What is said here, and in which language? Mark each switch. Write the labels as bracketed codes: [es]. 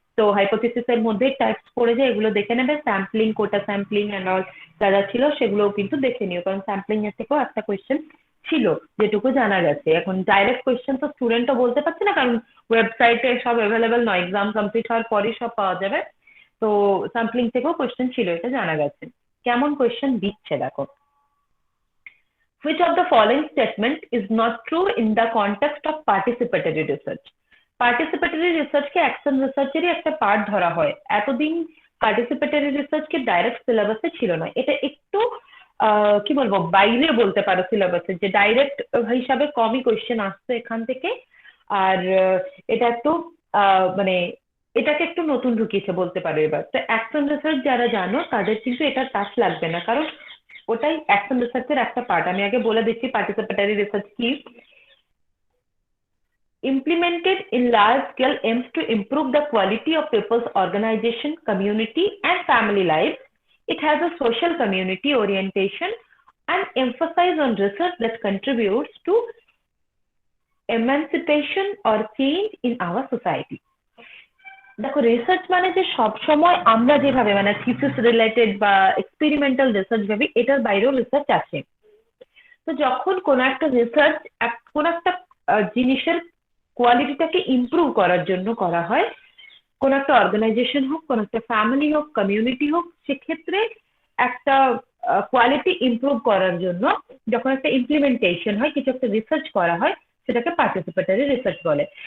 [bn] তো হাইপোথিসিস এর মধ্যে টাইপস পড়ে যায়, এগুলো দেখে নেবে। Sampling, quota sampling and all যা যা ছিল সেগুলোও কিন্তু দেখে নিও, কারণ স্যাম্পলিং এর থেকেও একটা কোয়েশ্চেন ছিল যেটুকু জানা গেছে। এখন ডাইরেক্ট কোয়েশ্চেন তো স্টুডেন্টও বলতে পারছে না, কারণ ওয়েবসাইটে সব অ্যাভেলেবেল নয়, এক্সাম কমপ্লিট হওয়ার পরই সব পাওয়া যাবে। তো স্যাম্পলিং থেকেও কোয়েশ্চেন ছিল, এটা জানা গেছে। কেমন কোয়েশ্চেন দিচ্ছে দেখো। [en] Which of the following statement is not true in the context of participatory research? [bn] Participatory রিসার্চকে action রিসার্চেরই একটা পার্ট ধরা হয়। এতদিন পার্টিসিপেটরি রিসার্চকে ডাইরেক্ট সিলেবাসে ছিল না, এটা একটু কি বলবো বাইরে বলতে পারো সিলেবাসের, যে ডাইরেক্ট হিসাবে কমই কোয়েশ্চেন আসছে এখান থেকে। আর এটা একটু মানে এটাকে একটু নতুন ঢুকিয়েছে বলতে পারো এবার। তো অ্যাকশন রিসার্চ যারা জানো তাদের কিন্তু এটা টাফ লাগবে না, কারণ ওটাই অ্যাকশন রিসার্চের একটা পার্ট। আমি আগে বলে দিচ্ছি পার্টিসিপেটরি রিসার্চ কি। [en] Implemented in large scale aims to improve the quality of people's organization, community, and family lives. It has a social community orientation and emphasize on research that contributes to emancipation or change in our society. [bn] দেখো research মানে যে সব সময় আমরা যেভাবে মানে thesis related বা experimental research ভাবি, এটার বাইরেও রিসার্চ আছে। তো যখন কোন একটা রিসার্চ কোন একটা জিনিসের কোয়ালিটিটাকে ইমপ্রুভ করার জন্য করা হয়, কোন একটা অর্গানাইজেশন হোক, কোন একটা ফ্যামিলি হোক, কমিউনিটি হোক, সেক্ষেত্রে একটা কোয়ালিটি ইমপ্রুভ করার জন্য যখন একটা ইমপ্লিমেন্টেশন হয়, কিছু একটা রিসার্চ করা হয়, সেটাকে পার্টিসিপেটরি রিসার্চ বলে।